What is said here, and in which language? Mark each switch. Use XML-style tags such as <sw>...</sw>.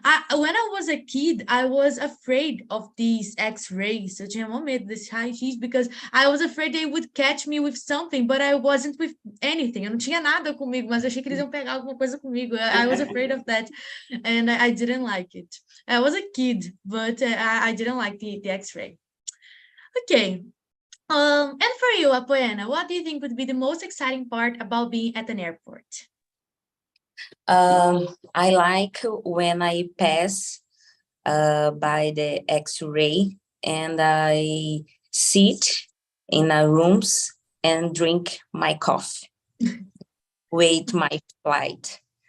<en>When I was a kid, I was afraid of these X-rays.</en> <pt>Eu tinha medo desse raio-x</pt> <en>because I was afraid they would catch me with something, but I wasn't with anything.</en> <pt>Eu não tinha nada comigo, mas eu achei que eles iam pegar alguma coisa comigo.</pt> <en>I was afraid of that, and I didn't like it. I was a kid, but I didn't like the X-ray. Okay. And for you, Apoena, what do you think would be the most exciting part about being at an airport? I like when I pass by the X-ray and I sit in a rooms and drink my coffee, wait my flight.</en>